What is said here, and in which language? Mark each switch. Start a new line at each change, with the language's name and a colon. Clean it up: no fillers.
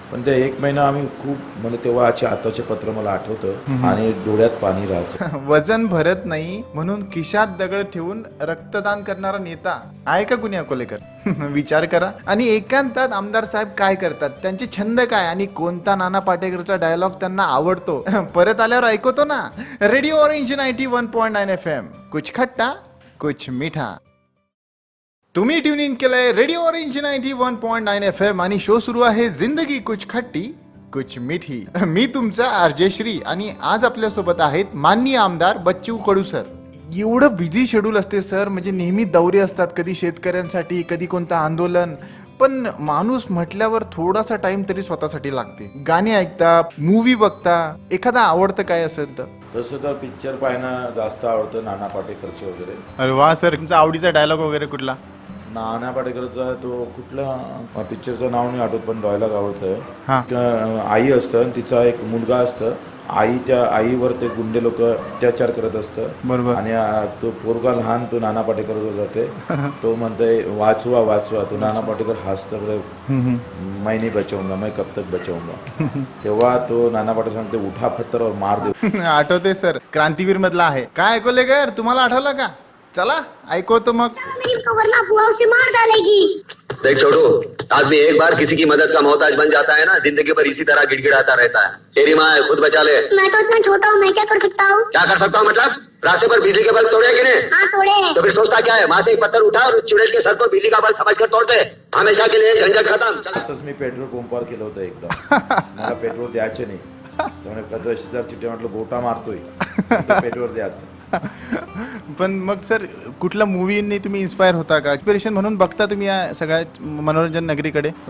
Marathi: पण ते 1 महिना आम्ही खूप, म्हणजे तेव्हा आताचे पत्र मला आठवतं आणि डोळ्यात पाणी राहायचं. वजन भरत नाही म्हणून खिशात दगड ठेवून रक्तदान करणारा नेता आहे का कुणी अकोलेकर? विचार करा. आणि एकांतात आमदार साहेब काय करतात, त्यांचे छंद काय आणि कोणता नाना पाटेकरचा डायलॉग त्यांना आवडतो, परत आल्यावर ऐकवतो ना. रेडिओ ऑरेंज 91.9 FM, कुछ खट्टा कुछ मीठा. तुम्ही ट्यून इन केलंय रेडिओ ऑरेंज 91.9 FM आणि शो सुरू आहे जिंदगी कुछ खट्टी कुछ मिठी. मी तुमचा आरजे श्री आणि आज आपल्या सोबत आहेत माननीय आमदार बच्चू कडू सर. एवढं बिझी शेड्यूल असते सर, म्हणजे नेहमी दौरे असतात, कधी शेतकऱ्यांसाठी, कधी कोणतं आंदोलन. पण माणूस म्हटल्यावर थोडासा टाइम तरी स्वतःसाठी लागते. गाणी ऐकता, मूवी बघता, एखादा आवडतं काय असेल तर? तसं तर पिक्चर पाहणं जास्त आवडतं, नाना पाटेकरचे वगैरे. अरे वा सर, तुमचा आवडीचा डायलॉग वगैरे कुठला? नाना पाटेकरचा तो कुठला पिक्चरचं नाव नाही आठवत, पण डायलॉग हा. आवडतं. आई असतं आणि तिचा एक मुलगा असतं. त्या आईवर ते गुंडे लोक अत्याचार करत असतं. बरोबर. आणि तो पोरगा लहान, तो नाना पाटेकर जो जाते, तो म्हणतोय वाचवा वाचवा. तो नाना पाटेकर हसतं,
Hindi: मैं नहीं बचाऊंगा, मैं कब तक बचाऊंगा.
Marathi: तेव्हा तो नाना पाटेकर सांगते
Hindi: उठा पत्थर और मार दे.
Marathi: आठवते सर, क्रांतीवीर मधला आहे. काय ऐकवले गर, तुम्हाला आठवलं का? चला ऐकवतो मग.
Hindi: वरना बुआ उसे मार डालेगी. देख छोटू, आदमी एक बार किसी की मदद का मोहताज बन जाता है ना, जिंदगी भर इसी तरह गिड़गिड़ाता रहता है. तेरी माँ है, खुद बचा ले. मैं तो इतना छोटा हूँ, मैं क्या कर सकता हूँ? क्या कर सकता हूँ मतलब? रास्ते पर बिजली के बल्ब तोड़े कि नहीं? हाँ तोड़े हैं. तो फिर सोचता क्या है? वहाँ से एक पत्थर उठा और उस चुड़ैल के सर को बिजली का बल्ब समझकर तोड़ दे. हमेशा के लिए झंझट खत्म. चल.
Marathi: असंच मी पेट्रोल पंपावर केलं होतं एकदा. मला पेट्रोल द्यायचे नाही, त्यामुळे पत्रशीदार चिठ्ठी म्हटलं गोटा मारतोय, पेट्रोल द्यायचं. पण मग सर, कुठल्या मूवीने तुम्ही इन्स्पायर होता का? इन्स्पिरेशन म्हणून बघता तुम्ही या सगळ्या मनोरंजन नगरीकडे?